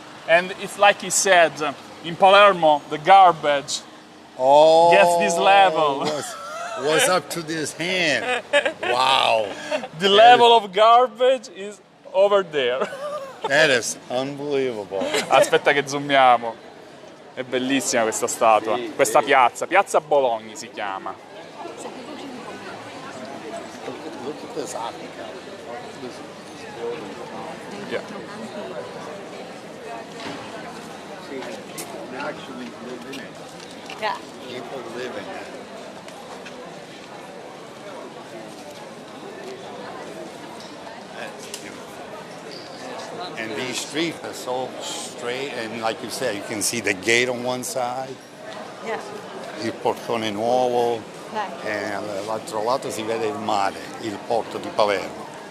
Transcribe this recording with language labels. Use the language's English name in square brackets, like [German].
[English] And it's like he said, in Palermo the garbage gets this level. Was up to this hand. Wow. The level of garbage is over there. That is unbelievable. [Italian] Aspetta che zoomiamo. È bellissima questa statua. Questa piazza Bologna si chiama. [English] this Africa. This building. Yeah. See, people actually live in it. Yeah. People live in it. That's beautiful. And these streets are so straight, and like you said, you can see the gate on one side, Yeah. [Italian] il portone nuovo, [English] Right. [Italian] e dall'altro lato si vede il mare, il porto di Palermo.